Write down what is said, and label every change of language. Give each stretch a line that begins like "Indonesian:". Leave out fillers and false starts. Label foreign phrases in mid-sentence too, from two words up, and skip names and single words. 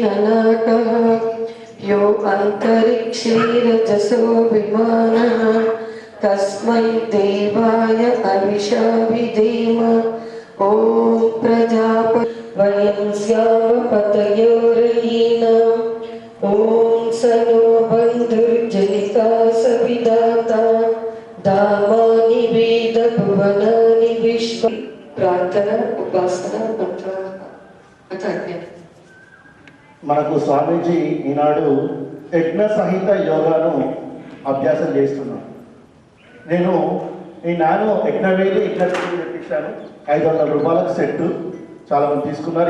Sanskrit: नाकः यो अन्तरिक्षैरजसो विमानः कस्मै देवाय अविशाविधेम ॐ प्रजापति वयं स्याम पतयोरयीनाम् ॐ स नो बन्धुर्जनिता सविधाता धामानि वेद भुवनानि विश्व. प्रार्थना उपासना मंत्र
Telugu: మనకు స్వామీజీ ఈనాడు యజ్ఞ సహిత యోగాను అభ్యాసం చేస్తున్నాను. నేను ఈ యజ్ఞవేది తెప్పించాను. 500 రూపాయలకు సెట్టు చాలా మంది తీసుకున్నారు.